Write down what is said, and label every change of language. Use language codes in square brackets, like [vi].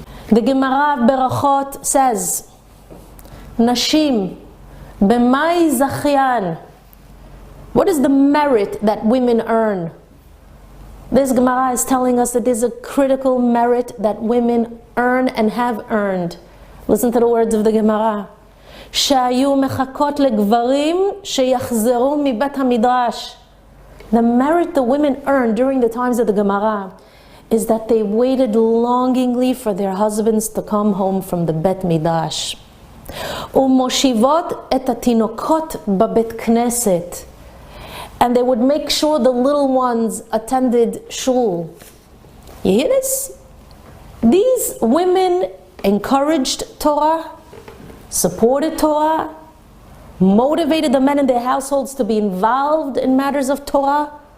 [en] The Gemara of Berachot says, [he] Nashim, b'mai zachyan. [en] What is the merit that women earn? This Gemara is telling us that there's a critical merit that women earn and have earned. Listen to the words of the Gemara. [he] שהיו מחכות לגברים שיחזרו מבית המדרש. [en] The merit the women earned during the times of the Gemara is that they waited longingly for their husbands to come home from the Bet Midrash. [he] ומושיבות את התינוקות בבית כנסת. [en] And they would make sure the little ones attended shul. You hear this? These women encouraged Torah, supported Torah, motivated the men in their households to be involved in matters of Torah.